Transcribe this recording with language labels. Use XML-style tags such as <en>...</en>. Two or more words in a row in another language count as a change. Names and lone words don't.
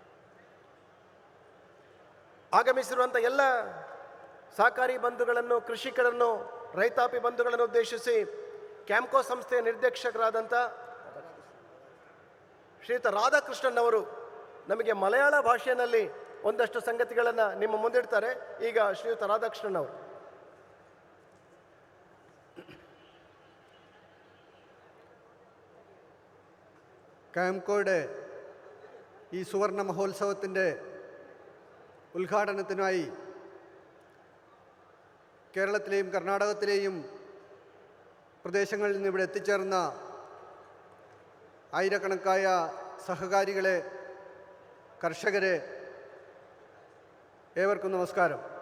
<kn>ಆಗಮಿಸಿರುವಂಥ ಎಲ್ಲ ಸಹಕಾರಿ ಬಂಧುಗಳನ್ನು, ಕೃಷಿಕರನ್ನು, ರೈತಾಪಿ ಬಂಧುಗಳನ್ನು ಉದ್ದೇಶಿಸಿ ಕ್ಯಾಂಪ್ಕೋ ಸಂಸ್ಥೆಯ ನಿರ್ದೇಶಕರಾದಂಥ ಶ್ರೀಯುತ ರಾಧಾಕೃಷ್ಣನ್ ಅವರು ನಮಗೆ ಮಲಯಾಳ ಭಾಷೆಯಲ್ಲಿ ಒಂದಷ್ಟು ಸಂಗತಿಗಳನ್ನು ನಿಮ್ಮ ಮುಂದಿಡ್ತಾರೆ. ಈಗ ಶ್ರೀಯುತ ರಾಧಾಕೃಷ್ಣನ್ ಅವರು.</kn> <ml>കാംകോയുടെ ഈ സുവർണ മഹോത്സവത്തിൻ്റെ ഉദ്ഘാടനത്തിനായി കേരളത്തിലെയും കർണാടകത്തിലെയും പ്രദേശങ്ങളിൽ നിന്ന് ഇവിടെ എത്തിച്ചേർന്ന ആയിരക്കണക്കായ സഹകാരികളെ, കർഷകരെ, ഏവർക്കും നമസ്കാരം.</ml>